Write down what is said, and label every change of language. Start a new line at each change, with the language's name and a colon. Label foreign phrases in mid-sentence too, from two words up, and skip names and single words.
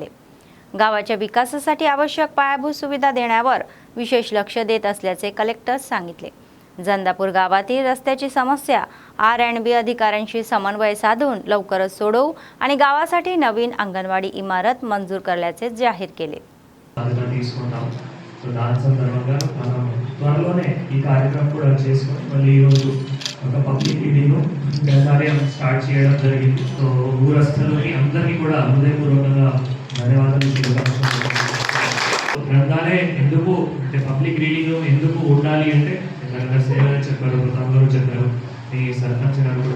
Marathi: गावाच्या विकासासाठी आवश्यक पायाभूत सुविधा देण्यावर विशेष लक्ष देत असल्याचे कलेक्टर सांगितले। जंदापूर गावातील रस्त्याची समस्या R&B अधिकाऱ्यांशी समन्वय साधून लवकरच सोडवू आणि गावासाठी नवीन अंगणवाडी इमारत मंजूर करण्याचे जाहीर केले।
Telugu: దాని సందర్భంగా మనం త్వరలోనే ఈ కార్యక్రమం కూడా చేసుకొని మళ్ళీ ఈరోజు ఒక
English: public meeting
Telugu: గ్రంథాలయం స్టార్ట్ చేయడం జరిగింది। సో ఊరస్తులకి అందరికీ కూడా హృదయపూర్వకంగా ధన్యవాదాలు తెలియజేస్తున్నాను। గ్రంథాలయం ఎందుకు అంటే
English: public reading
Telugu: ఎందుకు ఉండాలి అంటే సేవలు చెప్పారు, అందరూ చెప్పారు, ఈ సర్పంచ్ గారు కూడా।